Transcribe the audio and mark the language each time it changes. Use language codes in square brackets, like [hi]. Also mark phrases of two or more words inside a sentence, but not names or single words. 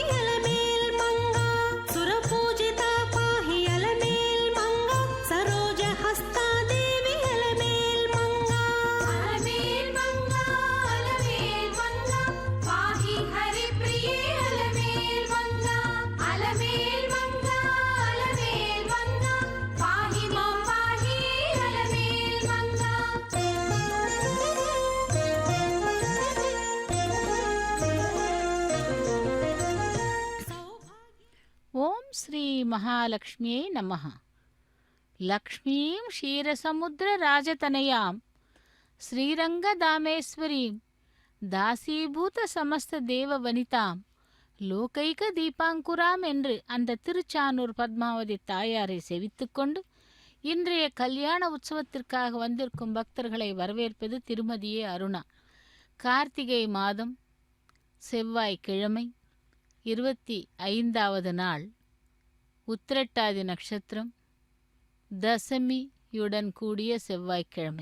[sa] अलमेल्मङ्गा सुरपूजिता पाहि अलमेल्मङ्गा सरोजहस्ता देवी अलमेल्मङ्गा अलमेल्मङ्गा अलमेल्मङ्गा पाहि हरिप्रिये अलमेल्मङ्गा अलमेल्मङ्गा अलमेल्मङ्गा पाहि मां पाहि अलमेल्मङ्गा। ఓం శ్రీ మహాలక్ష్మ్యై నమః. లక్ష్మీం క్షీరసముద్రరాజతనయాం శ్రీరంగదామేశ్వరీం தாசீபூத சமஸ்த தேவ வனிதாம் லோகைக தீபாங்குராம் [ta] என்று அந்த திருச்சானூர் பத்மாவதி தாயாரை செவித்துக்கொண்டு இன்றைய கல்யாண உற்சவத்திற்காக வந்திருக்கும் பக்தர்களை வரவேற்பது திருமதியே அருணா. கார்த்திகை மாதம் செவ்வாய்க்கிழமை 25வது நாள், உத்திரட்டாதி நட்சத்திரம், தசமியுடன் கூடிய செவ்வாய்க்கிழமை.